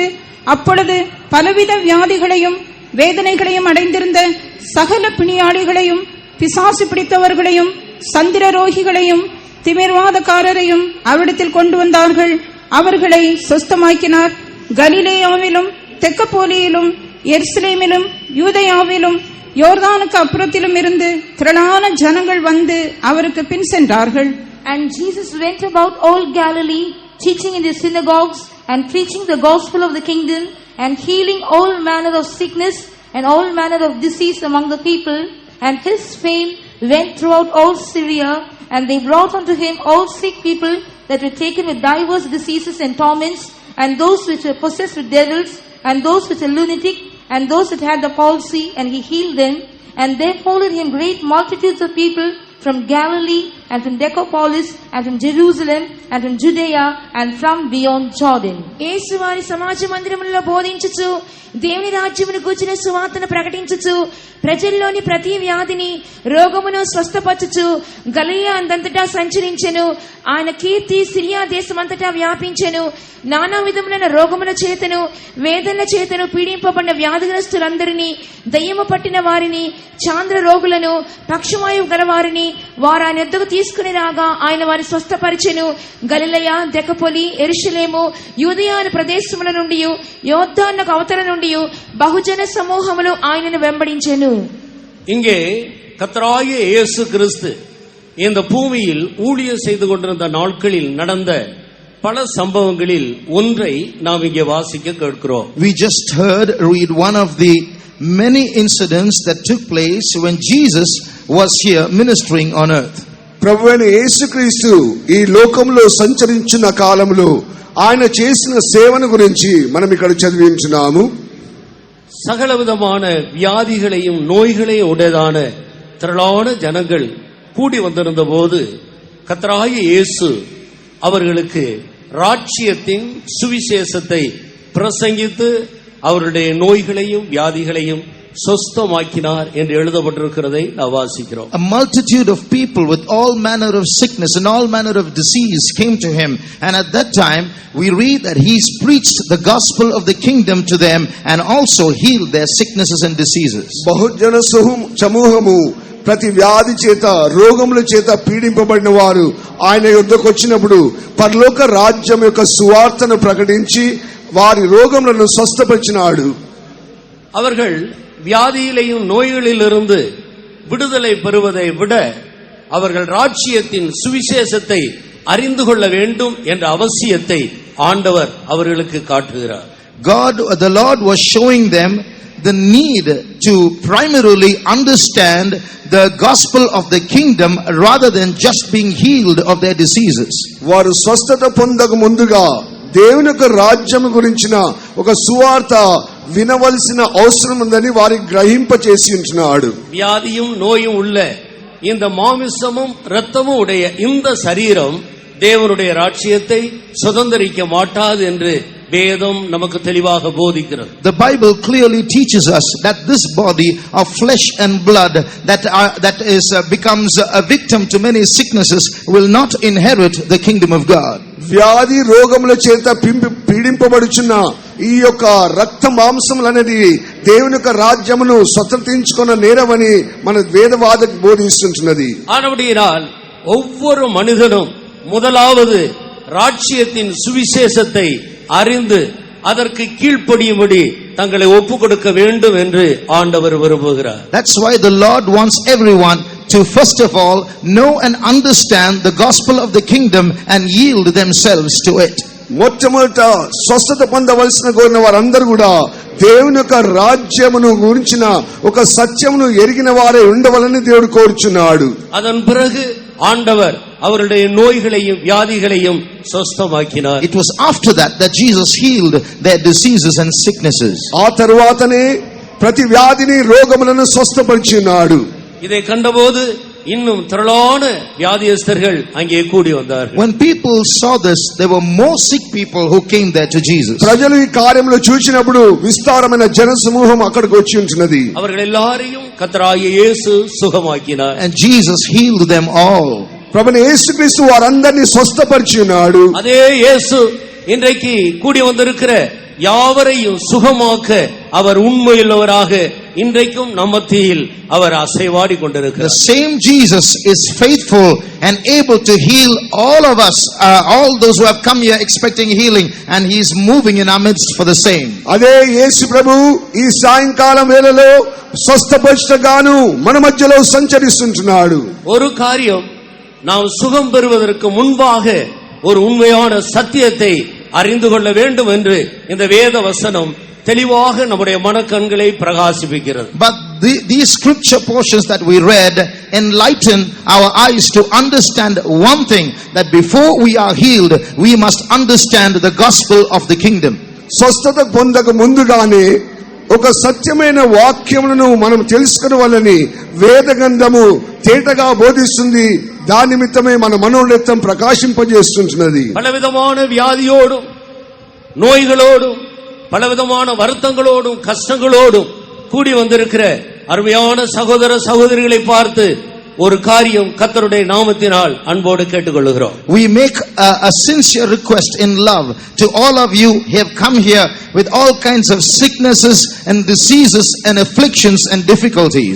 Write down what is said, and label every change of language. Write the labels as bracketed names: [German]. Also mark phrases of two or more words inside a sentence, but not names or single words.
[Tamil] அப்பொழுது பலவித வியாதிகளையும் வேதனைகளையும் அடைந்திருந்த சகல பிணியாளிகளையும் பிசாசு பிடித்தவர்களையும் சந்திர ரோகிகளையும் திமிர்வாதக்காரரையும் அவரிடத்தில் கொண்டு வந்தார்கள். அவர்களை சுஸ்தமாக்கினார். கலிலேயாவிலும் தெக்கப்போலியிலும் எருசலேமிலும் யூதேயாவிலும் யோர்தானுக்கு அப்புறத்திலும் இருந்து திரளான ஜனங்கள் வந்து அவருக்கு பின் சென்றார்கள். [English] And Jesus went about all Galilee, teaching in the synagogues and preaching the gospel of the kingdom and healing all manner of sickness and all manner of disease among the people. And his fame went throughout all Syria, and they brought unto him all sick people that were taken with divers diseases and torments, and those which were possessed with devils, and those which were lunatic, and those that had the palsy, and he healed them. And there followed him great multitudes of people from Galilee, and from Decapolis, and from Jerusalem, and from Judea, and from beyond Jordan. [Telugu] యేసు వారి సమాజ మందిరములలో బోధించుచు దేవుని రాజ్యమును గూర్చిన సువార్తను ప్రకటించుచు ప్రజల్లోని ప్రతి వ్యాధిని రోగమును స్వస్థపరచుచు గలిలయ అంతటా సంచరించెను. ఆయన కీర్తి సిరియా దేశమంతటా వ్యాపించెను. నానా విధములైన రోగముల చేతను వేదనల చేతను పీడింపబడిన వ్యాధిగ్రస్తులందరినీ, దయ్యము పట్టిన వారిని, చాంద్ర రోగులను, పక్షవాయువు గల వారిని వారు ఆయన యొద్దకు తీసుకుని రాగా ఆయన వారిని స్వస్థపరిచెను. గలిలయ, దెకపొలి, యెరూషలేము, యూదయాను ప్రదేశముల నుండి, యోర్దానుకు అవతల నుండి బహుజన సమూహములు ఆయనను వెంబడించెను. [Tamil] இங்கே கர்த்தராகிய இயேசு கிறிஸ்து இந்த பூமியில் ஊழியம் செய்து கொண்டிருந்த நாட்களில் நடந்த பல சம்பவங்களில் ஒன்றை நாம் இங்கே வாசிக்க கேட்கிறோம். [English] We just read one of the many incidents that took place when Jesus was here ministering on earth. [Telugu] ప్రభువైన యేసుక్రీస్తు ఈ లోకంలో సంచరించిన కాలంలో ఆయన చేసిన సేవను గురించి మనం ఇక్కడ చదివించున్నాము. [Tamil] சகலவிதமான வியாதிகளையும் நோய்களையும் உடையதான திரளான ஜனங்கள் கூடி வந்திருந்த போது கர்த்தராகிய இயேசு அவர்களுக்கு ராஜ்யத்தின் சுவிசேஷத்தை பிரசங்கித்து அவருடைய நோய்களையும் வியாதிகளையும் சொஸ்தமாக்கினார் என்று எழுதப்பட்டிருக்கிறதை நாம் வாசிக்கிறோம். [English] A multitude of people with all manner of sickness and all manner of disease came to him, and at that time we read that he's preached the gospel of the kingdom to them and also healed their sicknesses and diseases. [Telugu] బహుజన సమూహము ప్రతి వ్యాధి చేత రోగముల చేత పీడింపబడిన వారు ఆయన యొద్దకు వచ్చినప్పుడు పరలోక రాజ్యం యొక్క సువార్తను ప్రకటించి వారి రోగములను స్వస్థపరిచినాడు. [Tamil] அவர்கள் வியாதியிலையும் நோய்களிலிருந்து விடுதலை பெறுவதை விட அவர்கள் ராஜ்யத்தின் சுவிசேஷத்தை அறிந்து கொள்ள வேண்டும் என்ற அவசியத்தை ஆண்டவர் அவர்களுக்கு காட்டுகிறார். [English] The Lord was showing them the need to primarily understand the gospel of the kingdom rather than just being healed of their diseases. [Telugu] వారు స్వస్థత పొందక ముందుగా దేవుని యొక్క రాజ్యం గురించిన ఒక సువార్త వినవలసిన అవసరం ఉందని వారికి గ్రహింప చేసి ఉంటున్నాడు. [Tamil] வியாதியும் நோயும் உள்ள இந்த மாமிசமும் இரத்தமும் உடைய இந்த சரீரம் தேவனுடைய ராஜ்யத்தை சுதந்தரிக்க மாட்டாது என்று வேதம் நமக்கு தெளிவாக போதிக்கிறது. [English] The Bible clearly teaches us that this body of flesh and blood that becomes a victim to many sicknesses will not inherit the kingdom of God. [Telugu] వ్యాధి రోగముల చేత పీడింపబడుచున్న ఈ యొక్క రక్త మాంసములు అనేది దేవుని యొక్క రాజ్యమును స్వతంత్రించుకున్న నేరమని మన వేదవాదకు బోధిస్తుంటున్నది. [Tamil] ஆனபடியால் ஒவ்வொரு மனிதனும் முதலாவது ராஜ்யத்தின் சுவிசேஷத்தை அறிந்து அதற்கு கீழ்ப்படியும்படி தங்களை ஒப்புக் கொடுக்க வேண்டும் என்று ஆண்டவர் விரும்புகிறார். [English] That's why the Lord wants everyone to first of all know and understand the gospel of the kingdom and yield themselves to it. [Telugu] మొట్టమొదట స్వస్థత పొందవలసిన కోరిన వారందరూ కూడా దేవుని యొక్క రాజ్యమును గురించిన ఒక సత్యమును ఎరిగిన వారే ఉండవలని దేవుడు కోరుచున్నాడు. [Tamil] அதன் பிறகு ஆண்டவர் அவருடைய நோய்களையும் வியாதிகளையும் சொஸ்தமாக்கினார். [English] It was after that Jesus healed their diseases and sicknesses. [Telugu] ఆ తరువాతనే ప్రతి వ్యాధిని రోగములను స్వస్థపరిచినాడు. [Tamil] இதை கண்டபோது இன்னும் திரளான வியாதியஸ்தர்கள் அங்கே கூடி வந்தார்கள். [English] When people saw this, there were more sick people who came there to Jesus. [Telugu] ప్రజలు ఈ కార్యములు చూచినప్పుడు విస్తారమైన జన సమూహం అక్కడికి వచ్చి ఉంటున్నది. [Tamil] அவர்கள் எல்லாரையும் கர்த்தராகிய இயேசு சுகமாக்கினார். [English] And Jesus healed them all. [Telugu] ప్రభువైన యేసుక్రీస్తు వారందరినీ స్వస్థపరిచి ఉన్నాడు. [Tamil] அதே இயேசு இன்றைக்கு கூடி வந்திருக்கிற யாவரையும் சுகமாக்க அவர் உண்மையுள்ளவராக இன்றைக்கும் நம் மத்தியில் அவர் அசைவாடி [English] The [Tamil] கொண்டிருக்கிறார். [English] same Jesus is faithful and able to heal all of us, all those who have come here expecting healing, and he is moving in our midst for the same. [Telugu] అదే యేసు ప్రభు ఈ సాయంకాలం వేళలో స్వస్థపరచగాను మన మధ్యలో సంచరిస్తుంటున్నాడు. [Tamil] ஒரு காரியம், நாம் சுகம் பெறுவதற்கு முன்பாக ஒரு உண்மையான சத்தியத்தை அறிந்து கொள்ள வேண்டும் என்று இந்த வேத வசனம் தெளிவாக நம்முடைய மனக்கண்களை பிரகாசிப்பிக்கிறது. [English] But these scripture portions that we read enlighten our eyes to understand one thing, that before we are healed, we must understand the gospel of the kingdom. [Telugu] స్వస్థత పొందక ముందుగానే ఒక సత్యమైన వాక్యములను మనం తెలుసుకోవాలని వేద గ్రంథము తేటగా బోధిస్తుంది. దాని నిమిత్తమే మన మనోనేత్రం ప్రకాశింపజేస్తున్నది. [Tamil] பலவிதமான வியாதியோடும் நோய்களோடும் பலவிதமான வருத்தங்களோடும் கஷ்டங்களோடும் கூடி வந்திருக்கிற அருமையான சகோதர சகோதரிகளை பார்த்து ஒரு காரியம் கர்த்தருடைய நாமத்தினால் அன்போடு கேட்டுக்கொள்கிறோம். [English] We make a sincere request in love to all of you who have come here with all kinds of sicknesses and diseases and afflictions and difficulties.